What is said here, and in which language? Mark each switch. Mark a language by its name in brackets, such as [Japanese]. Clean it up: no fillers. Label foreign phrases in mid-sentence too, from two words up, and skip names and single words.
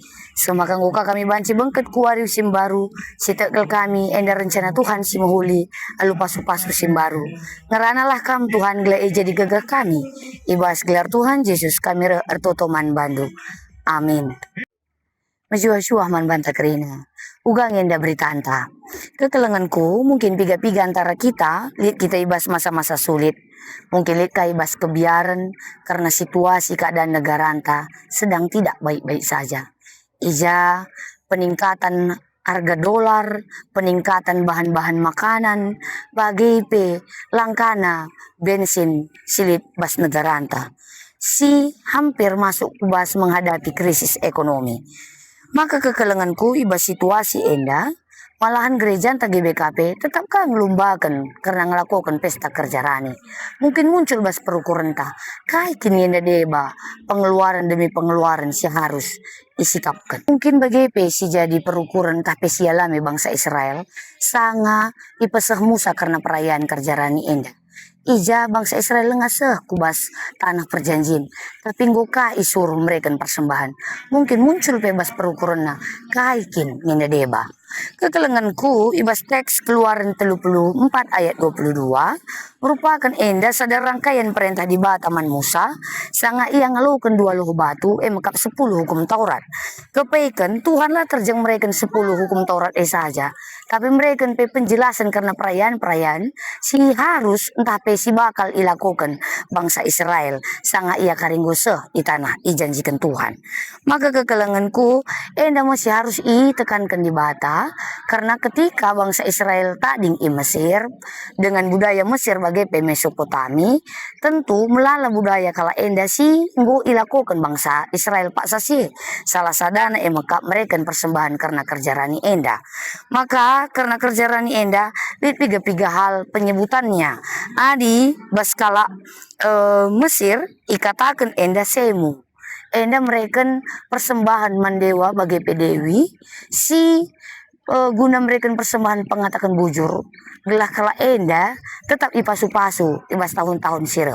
[Batak Karo] Semakan uka kami banci bengket kuari sim baru, si tekel kami enda rencana Tuhan si mahuli, alu pasu-pasu sim baru. Ngeranalah kam Tuhan gela eja di gegah kami, ibas gelar Tuhan Yesus kami ertoto man bandu. Amin. Majua-jua man banta kerina. Ugang enda berita anta. Kekelenganku mungkin piga-piga antara kita, lihat kita ibas masa-masa sulit. [Indonesian] Mungkin lihat [Batak Karo] ibas kebiaran [Indonesian] karena situasi keadaan negara anta sedang tidak baik-baik saja. Ija peningkatan harga dolar, peningkatan bahan-bahan makanan, [Batak Karo] bagai langkana, bensin, silit bas negara anta. [Indonesian] Si hampir masuk kubas menghadapi krisis ekonomi. [Batak Karo] Maka kekelenganku ibas situasi enda, malahan gereja anta GBKP tetap kan ngelumbakan karena ngelakukan pesta kerja rani. [Indonesian] Mungkin muncul [Batak Karo] bas perukuran ta, kai kini enda deba, [Indonesian] pengeluaran demi pengeluaran si harus isikapkan. [Batak Karo] Mungkin BGP si jadi perukuran tapi si alami bangsa Israel, sanga ipeseh Musa karena perayaan kerja rani enda. Ija bangsa Israel ngaseh kubas tanah perjanjian, tapi ngoka isur mereka persembahan. [Indonesian] Mungkin muncul [Batak Karo] bebas perukuran na kaikin nina deba. Kekelenganku ibas teks Keluaran 34 ayat 22 merupakan enda sadar rangkaian perintah di Bataman Musa sanga ia ngelukan 2 loh batu mekap 10 hukum Taurat. Kepaikan Tuhanlah terjang mereka 10 hukum Taurat saja. Tapi mereka penjelasan karena perayaan-perayaan si harus entah si bakal ilakukan bangsa Israel sanga ia karinggoseh di tanah ijanjikan Tuhan. Maka kekelenganku enda masih harus tekankan di bata karena ketika bangsa Israel tading i Mesir dengan budaya Mesir bagai Mesopotami tentu melala budaya kala enda si nggo ilakukan bangsa Israel pak sasi salah sadana maka mereka persembahan karena kerja rani enda. Maka karena kerja rani enda piga-piga hal penyebutannya adi baskala Mesir ikatakan enda semu enda mereka persembahan mandewa bagi pedewi si guna mereka persembahan pengatakan bujur gelah kala enda tetap ipasu-pasu ibas tahun-tahun sirah.